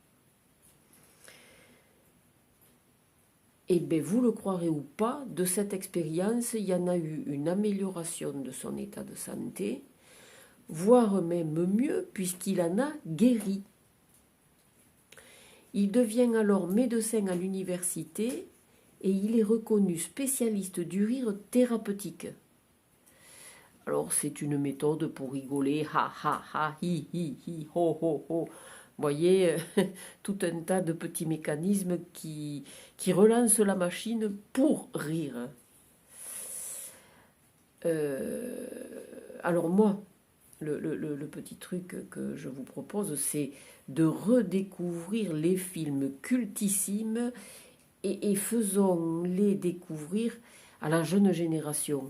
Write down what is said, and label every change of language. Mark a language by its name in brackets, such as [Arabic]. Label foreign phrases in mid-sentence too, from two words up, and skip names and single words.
[French] Et bien, vous le croirez ou pas, de cette expérience, il y en a eu une amélioration de son état de santé, voire même mieux, puisqu'il en a guéri. Il devient alors médecin à l'université et il est reconnu spécialiste du rire thérapeutique. Alors, c'est une méthode pour rigoler, ha ha ha, hi hi hi, ho ho ho. Vous voyez, tout un tas de petits mécanismes qui relancent la machine pour rire. Alors moi, le petit truc que je vous propose, c'est de redécouvrir les films cultissimes et faisons-les découvrir à la jeune génération.